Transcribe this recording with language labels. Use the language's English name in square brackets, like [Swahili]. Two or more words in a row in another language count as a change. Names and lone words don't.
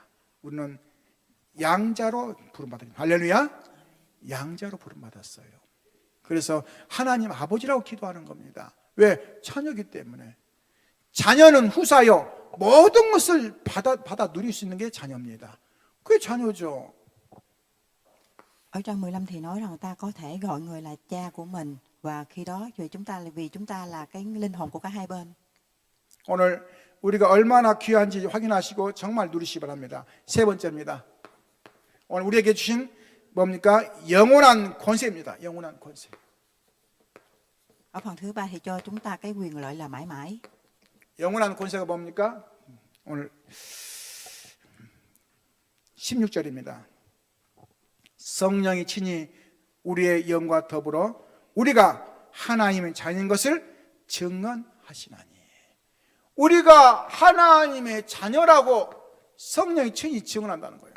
[Korean] 우리는 양자로 부름받았어요. 할렐루야. 양자로 부름받았어요. 그래서 하나님 아버지라고 기도하는 겁니다. 왜? 자녀이기 때문에. 자녀는 후사요 모든 것을 받아 누릴 수 있는 게 자녀입니다. 그게 자녀죠. [Vietnamese] Ở trang 15 thì nói rằng ta có thể gọi người là cha của mình, và khi đó vì chúng ta là cái linh hồn của cả hai bên. [Korean] 오늘 우리가 얼마나 귀한지 확인하시고 정말 누리시기 바랍니다. 세 번째입니다. 오늘 우리에게 주신 뭡니까? 영원한 권세입니다. 영원한 권세. [Vietnamese] Ở phần thứ ba thì cho chúng ta cái quyền lợi là mãi mãi. [Korean] 영원한 권세가 뭡니까? 오늘 16절입니다. 성령이 친히 우리의 영과 더불어 우리가 하나님의 자녀인 것을 증언하시나니. 우리가 하나님의 자녀라고 성령이 친히 증언한다는 거예요.